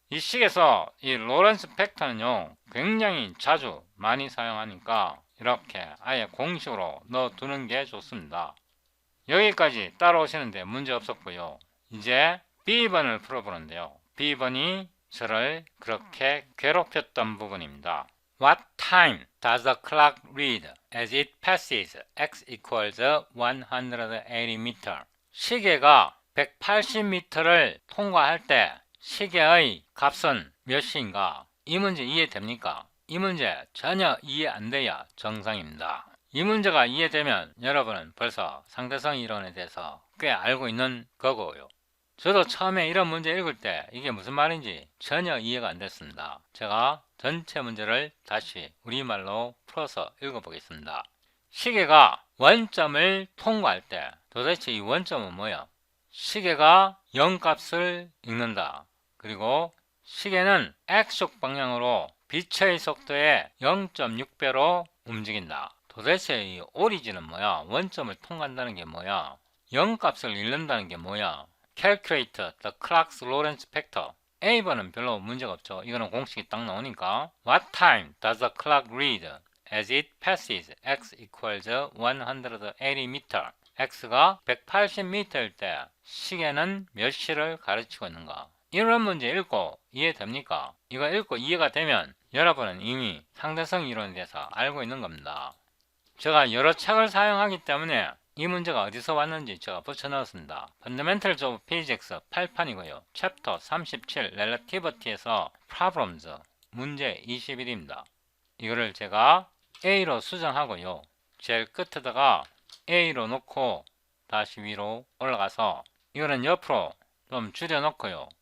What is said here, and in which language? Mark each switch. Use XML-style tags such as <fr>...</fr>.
<ko>이 식에서 이 로렌츠 팩터는요 굉장히 자주 많이 사용하니까 이렇게 아예 공식으로 넣어두는 게 좋습니다. 여기까지 따라오시는데 문제 없었고요. 이제 B번을 풀어보는데요. B번이 저를 그렇게 괴롭혔던 부분입니다.</ko> <en>What time does the clock read as it passes x equals 180 meter?</en> <ko>시계가 180m를 통과할 때 시계의 값은 몇 시인가? 이 문제 이해됩니까? 이 문제 전혀 이해 안 돼야 정상입니다. 이 문제가 이해되면 여러분은 벌써 상대성 이론에 대해서 꽤 알고 있는 거고요. 저도 처음에 이런 문제 읽을 때 이게 무슨 말인지 전혀 이해가 안 됐습니다. 제가 전체 문제를 다시 우리말로 풀어서 읽어보겠습니다. 시계가 원점을 통과할 때 도대체 이 원점은 뭐야? 시계가 0값을 읽는다. 그리고 시계는 X축 방향으로 빛의 속도의 0.6배로 움직인다. 도대체 이 오리진은 뭐야? 원점을 통과한다는 게 뭐야? 0값을 읽는다는 게 뭐야?</ko> <en>Calculate the clock's Lorentz factor.</en> <ko>A번은 별로 문제가 없죠. 이거는 공식이 딱 나오니까.</ko> <en>What time does the clock read as it passes x equals 180m?</en> <ko>x가 180m일 때 시계는 몇 시를 가르치고 있는가? 이런 문제 읽고 이해됩니까? 이거 읽고 이해가 되면 여러분은 이미 상대성 이론에 대해서 알고 있는 겁니다. 제가 여러 책을 사용하기 때문에 이 문제가 어디서 왔는지 제가 붙여넣었습니다. Fundamentals of Physics 8판이고요. 챕터 37 Relativity에서 Problems 문제 21입니다. 이거를 제가 A로 수정하고요. 제일 끝에다가 A로 놓고 다시 위로 올라가서 이거는 옆으로 좀 줄여놓고요.</ko>